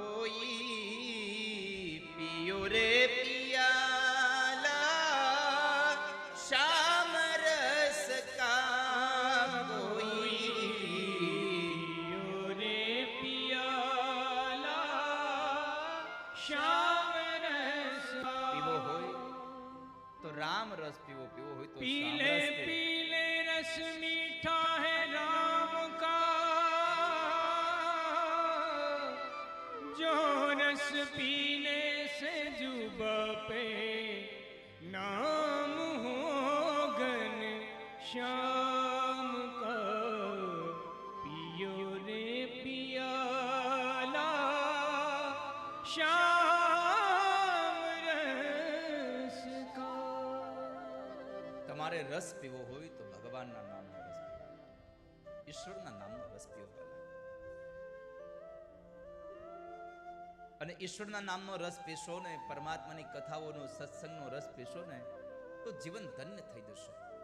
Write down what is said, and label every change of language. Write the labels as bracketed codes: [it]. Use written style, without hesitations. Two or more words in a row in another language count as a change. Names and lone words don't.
[hi] कोई पियो रे पियाला श्याम रस का, कोई पियो रे पियाला श्याम रस [gu] પીવો [hi] કા, [gu] હોય તો રામ રસ પીવો, પીવો હોય તો [hi] पीले [gu] શ્યામ રસ પીવો. [hi] पीले रस मीठा है राम का, जो रस पीने से जुबा पे नाम हो घन श्याम का, पियो रे पियाला श्याम रस का. [gu] તમારે રસ પીવો હોય તો ભગવાનના નામનો રસ પીવો, ઈશ્વરના નામનો રસ પીવો પહેલા. અને ઈશ્વરના નામનો રસ પીશો ને, પરમાત્માની કથાઓનો સત્સંગનો રસ પીશો ને તો જીવન ધન્ય થઈ જશે.